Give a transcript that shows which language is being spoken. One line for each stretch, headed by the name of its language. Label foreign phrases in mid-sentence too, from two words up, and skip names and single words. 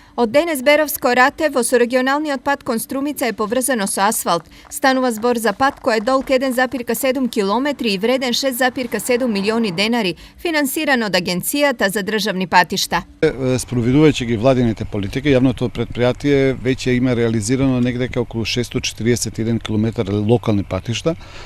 Macedonian: Од данес Беровско-Ратево со регионални одпад Конструмица је поврзано со асфалт. Станува збор за пат кој е долг 1,7 километри и вреден 6,7 милиони денari, финансиран од Агенцијата за државни патишта. Спроведувајќи ги владините политики, јавното предпријатие веќе има реализирано негде околу 641 километар локални патишта.